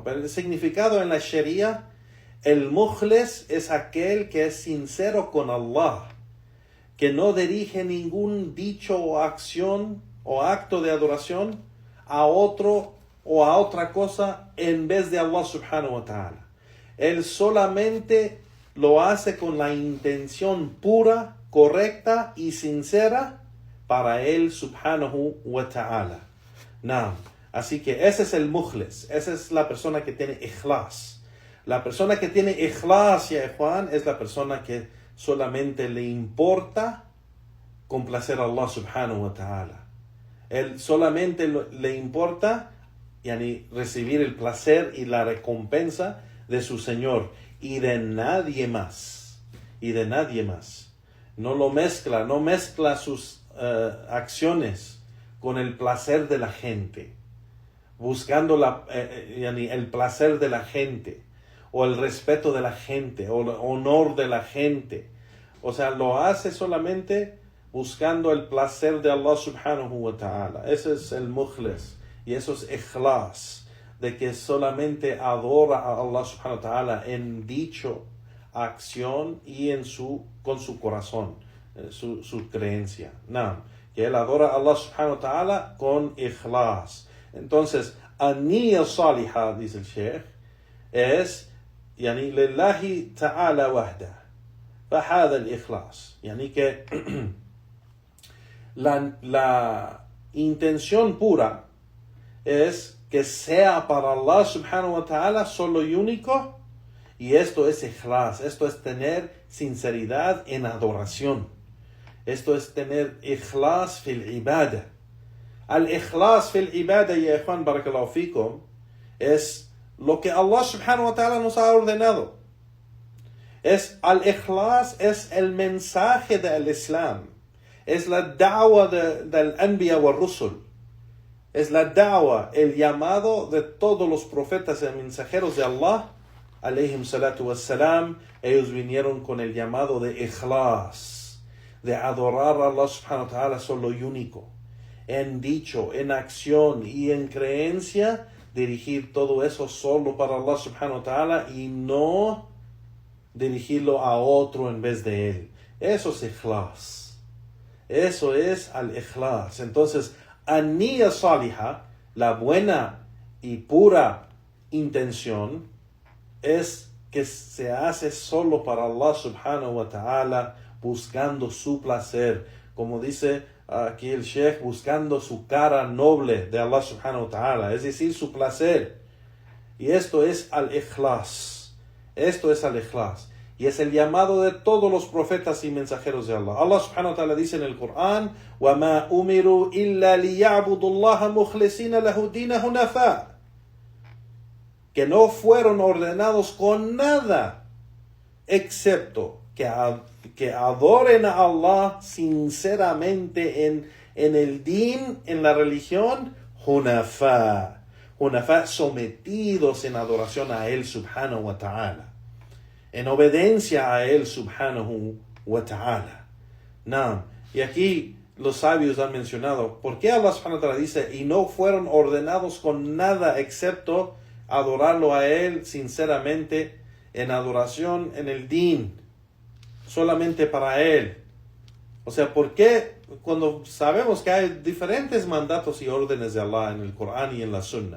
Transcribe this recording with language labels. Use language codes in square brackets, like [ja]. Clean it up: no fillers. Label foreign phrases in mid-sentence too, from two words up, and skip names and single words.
[es] Pero el significado en la Sharia, el mukhlis es aquel que es sincero con Allah, que no dirige ningún dicho o acción o acto de adoración a otro o a otra cosa en vez de Allah [ar] سبحانه وتعالى. [es] Él solamente lo hace con la intención pura, correcta y sincera para él [ar] سبحانه وتعالى. [es] Así que ese es el mukhlis, esa es la persona que tiene ikhlas. La persona que tiene ikhlas, ya Juan, es la persona que solamente le importa complacer a Allah [ar] سبحانه وتعالى. [es] Él solamente le importa recibir el placer y la recompensa de su Señor y de nadie más. Y de nadie más. No mezcla sus acciones con el placer de la gente, buscando el placer de la gente, o el respeto de la gente, o el honor de la gente. O sea, lo hace solamente buscando el placer de Allah [ar] سبحانه وتعالى. [es] Ese es el mukhlis, y eso es ikhlas, de que solamente adora a Allah [ar] سبحانه وتعالى [es] en dicho, acción y con su corazón, su creencia. Que él adora a Allah [ar] سبحانه وتعالى [es] con ikhlas. Entonces, [ar] النية صالحة, [es] dice el Sheikh, es [ar] لله تعالى وحده. فهذا الإخلاص. [es] Que la intención pura es que sea para Allah [ar] سبحانه وتعالى [es] solo y único, y esto es ikhlas, esto es tener sinceridad en adoración. Esto es tener [ar] إخلاص في العبادة. الإخلاص في العبادة, [es] ya Juan, [ar] بارك الله فيكم, [es] es lo que Allah [ar] سبحانه وتعالى [es] nos ha ordenado. Al ikhlas es el mensaje del Islam. Es la da'wa del [ar] أنبياء ورسل. [es] Es la da'wa, el llamado de todos los profetas y mensajeros de Allah, [ar] عليهم الصلاة والسلام. [es] Ellos vinieron con el llamado de ikhlas, de adorar a Allah [ar] سبحانه وتعالى [es] solo y único. En dicho, en acción y en creencia, dirigir todo eso solo para Allah [ar] سبحانه وتعالى [es] y no dirigirlo a otro en vez de él. Eso es ikhlas. Eso es al-ikhlas. Entonces, [ar] النية صالحة, [es] la buena y pura intención, es que se hace solo para Allah [ar] سبحانه وتعالى, [es] buscando su placer. Como dice aquí el Sheikh, buscando su cara noble de Allah [ar] سبحانه وتعالى, [es] es decir, su placer. Y esto es al-ikhlas. Esto es al-ikhlas. Y es el llamado de todos los profetas y mensajeros de Allah. Allah [ar] سبحانه وتعالى [es] dice en el Corán, [ar] وَمَا أُمِرُوا إِلَّا لِيَعْبُدُوا اللَّهَ مُخْلِصِينَ لَهُ الدِّينَ حُنَفَاءَ. [es] Que no fueron ordenados con nada, excepto que adoren a Allah sinceramente en el din, en la religión, hunafa, sometidos en adoración a Él [ar] سبحانه وتعالى, [es] en obediencia a Él [ar] سبحانه وتعالى. [es] Y aquí los sabios han mencionado, ¿por qué Allah [ar] سبحانه وتعالى [es] dice, y no fueron ordenados con nada excepto adorarlo a Él sinceramente en adoración en el din, solamente para Él? O sea, ¿por qué cuando sabemos que hay diferentes mandatos y órdenes de Allah en el Corán y en la Sunna?